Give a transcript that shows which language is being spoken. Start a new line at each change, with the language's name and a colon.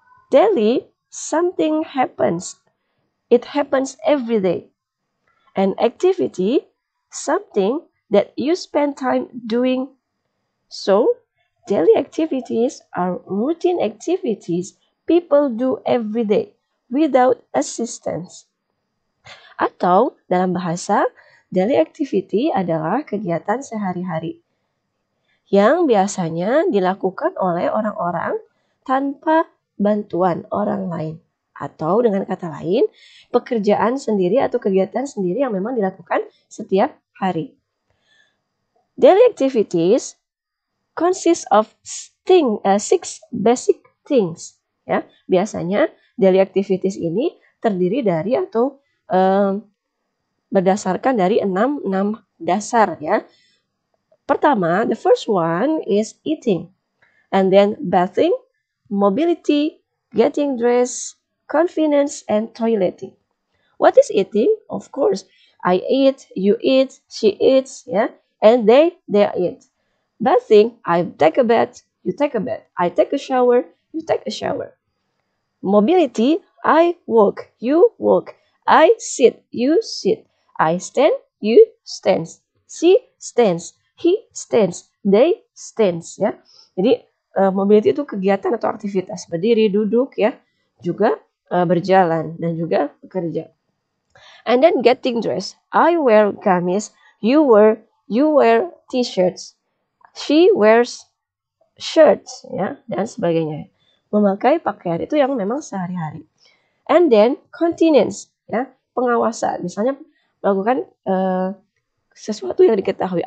English: Daily, something happens. It happens every day. An activity, something that you spend time doing. So, daily activities are routine activities people do every day without assistance.
Indonesian: Atau dalam bahasa, daily activity adalah kegiatan sehari-hari yang biasanya dilakukan oleh orang-orang tanpa bantuan orang lain. Atau dengan kata lain, pekerjaan sendiri atau kegiatan sendiri yang memang dilakukan setiap hari.
English: Daily activities consist of six basic things.
Indonesian: Ya, biasanya daily activities ini terdiri dari atau berdasarkan dari enam dasar ya. Pertama,
English: the first one is eating, and then bathing, mobility, getting dressed, convenience, and toileting. What is eating? Of course, I eat, you eat, she eats, yeah, and they eat. Bathing, I take a bath, you take a bath. I take a shower, you take a shower. Mobility, I walk, you walk. I sit, you sit. I stand, you stands. She stands, he stands, they stands ya.
Indonesian: Jadi mobility itu kegiatan atau aktivitas berdiri, duduk ya, juga berjalan dan juga bekerja.
English: And then getting dressed. I wear gamis, you wear t-shirts. She wears shirts
Indonesian: ya dan sebagainya. Memakai pakaian itu yang memang sehari-hari.
English: And then continence
Indonesian: ya, pengawasan. Misalnya melakukan sesuatu yang diketahui.